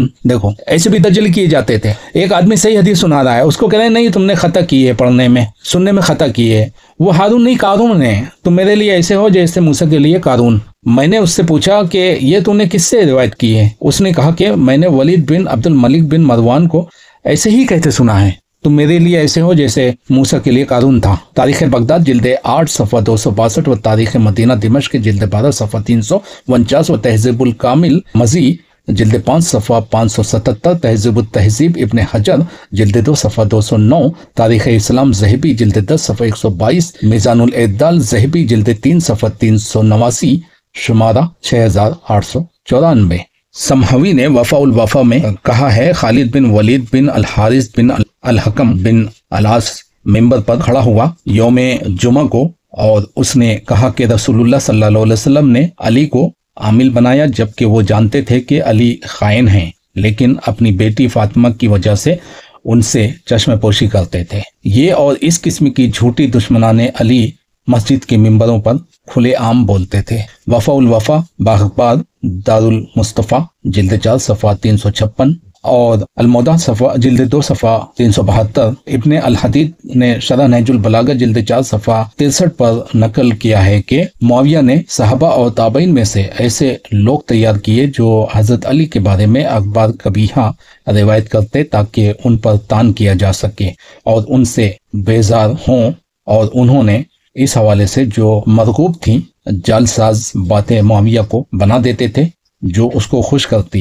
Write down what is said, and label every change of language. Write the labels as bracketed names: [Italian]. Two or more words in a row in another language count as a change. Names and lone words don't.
[Urdu] دیکھو ایسے بھی تجلی کیے جاتے تھے، ایک آدمی صحیح حدیث سنا رہا ہے، اس کو کہہ رہے ہیں نہیں تم نے خطا کی ہے، پڑھنے میں سننے میں خطا کی ہے، وہ ہارون نہیں قارون ہے، تم میرے لیے ایسے ہو جیسے موسیٰ کے لیے قارون۔ میں نے اس سے پوچھا کہ یہ تو نے کس سے روایت کی ہے؟ اس نے کہا کہ میں نے ولید بن عبد الملک بن مروان کو ایسے ہی کہتے سنا ہے۔ تم میرے لیے ایسے ہو جیسے موسیٰ کے لیے قارون تھا. تاریخ بغداد جلد 8 صفحہ 262 و تاریخ مدینہ دمشق جلد 12 صفحہ 349 و تہذیب الکمال مزی جلد 5 صفحہ 577، تہذیب التہذیب ابن حجر جلد 2 صفحہ 209، تاریخ اسلام ذہبی جلد 10 صفحہ 122، میزان الاعتدال ذہبی جلد 3 صفحہ 389, शुमारा 6894। سمہوی نے وفاء الوفاء میں کہا ہے، خالد بن ولید بن الحارث بن الحکم بن العاص منبر پر کھڑا ہوا یوم جمعہ کو اور اس نے کہا کہ رسول اللہ [Arabic] صلى الله عليه وسلم [Urdu] نے علی کو عامل بنایا، جبکہ وہ جانتے تھے کہ علی خائن ہیں، لیکن اپنی بیٹی فاطمہ کی وجہ سے ان سے چشم پوشی کرتے تھے. یہ اور اس قسم کی جھوٹی دشمنانِ علی مسجد کے منبروں پر کھلے عام بولتے تھے. وفاء الوفاء باغباد دار المصطفیٰ جلد 4 صفحہ 356 اور المودہ صفحہ جلد 2 صفحہ 372. ابن الحدید نے شرح نہج البلاغہ جلد 4 صفحہ 63 پر نقل کیا ہے کہ معاویہ نے صحابہ اور تابعین میں سے ایسے لوگ تیار کیے جو حضرت علی کے بارے میں اخبار قبیحہ روایت کرتے تاکہ ان پر طعن کیا جا سکے اور ان سے بیزار ہوں، اور انہوں نے اس حوالے سے جو مرغوب تھی جعلساز باتیں معاویہ کو بنا دیتے تھے جو اس کو خوش کرتی.